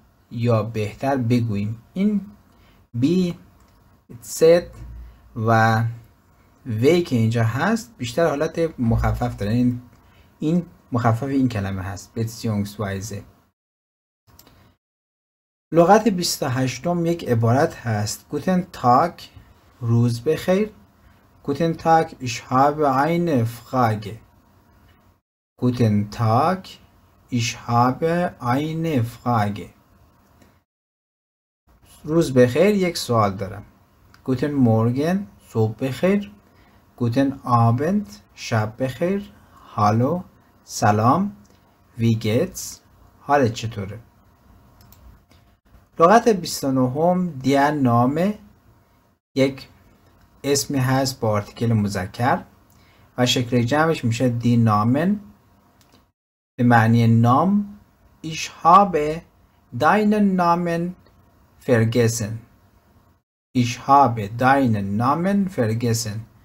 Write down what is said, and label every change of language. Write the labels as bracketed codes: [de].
[fa] یا بهتر بگوییم این بی ست و وی که اینجا هست بیشتر حالت مخفف داره. این مخفف این کلمه هست beziehungsweise. لغت 28م یک عبارت هست گوتن تاگ، روز بخیر. [de] گوتن تاگ ich habe eine Frage. گوتن تاگ ich habe eine Frage. [fa] روز بخیر، یک سوال دارم. [de] گوتن مورگن، [fa] صبح بخیر. گوتن آبند، شب بخیر. هالو، سلام. [de] وی گیتس، [fa] حالت چطوره؟ لغت 29 در نامه یک اسمی هست با آرتیکل مذکر و شکل جمعش میشه دی نامن به معنی نام. [de] Ich habe deinen Namen vergessen. Ich habe deinen Namen vergessen.